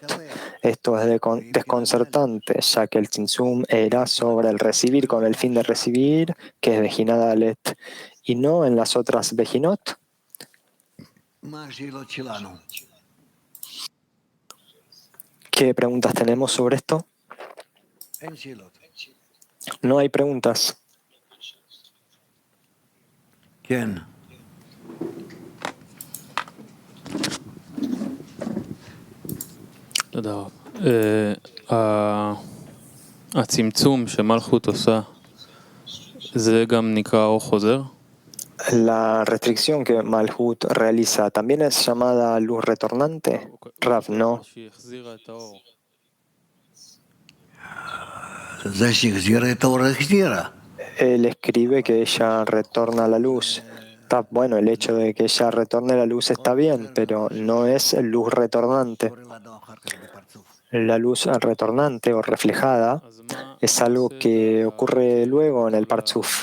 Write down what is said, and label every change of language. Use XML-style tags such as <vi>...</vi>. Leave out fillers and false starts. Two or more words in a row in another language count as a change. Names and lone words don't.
<es>Esto es desconcertante, ya que el tzimtzum era sobre el recibir con el fin de recibir, que es</es> <he>בחינה דלת,</he> <es>y no en las otras Bejinot. ¿Qué preguntas tenemos sobre esto? No hay preguntas. ¿Quién?</es> <he>תודה רב. הצמצום שמלכות עושה, זה גם נקרא אור חוזר?</he> <es>La restricción que Malhut realiza también es llamada luz retornante. Rav, no.</es> <he>שהיא החזירה את האור. זה שהחזירה את האור החזירה.</he> <es>Él escribe que ella retorna la luz. Bueno, el hecho de que ella retorne la luz está bien, pero no es luz retornante. La luz retornante o reflejada es algo que ocurre luego en el Partzuf.</es>